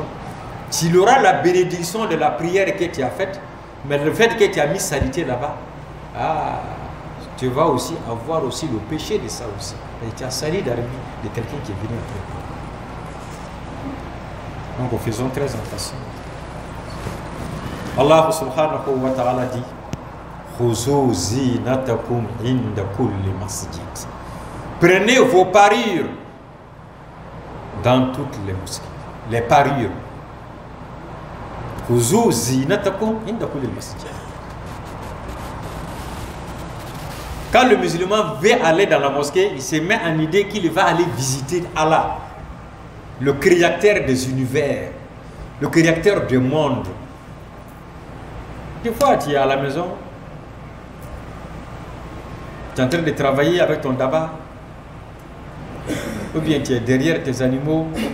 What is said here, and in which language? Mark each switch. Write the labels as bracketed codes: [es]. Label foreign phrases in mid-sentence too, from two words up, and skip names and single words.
[fr] S'il aura la bénédiction de la prière que tu as faite, mais le fait que tu as mis saleté là-bas, tu vas aussi avoir aussi le péché de ça aussi. Et tu as sali d'habit de quelqu'un qui est venu après toi. Donc faisons très attention. [ar] الله سبحانه وتعالى dit خذوا زينتكم عند كل مسجد. [fr] Prenez vos parures dans toutes les mosquées. Les parures. [ar] خذوا زينتكم عند كل مسجد. [fr] Quand le musulman veut aller dans la mosquée, il se met en idée qu'il va aller visiter Allah, le créateur des univers, le créateur du monde. Des fois, tu es à la maison, tu es en train de travailler avec ton daba, ou bien tu es derrière tes animaux.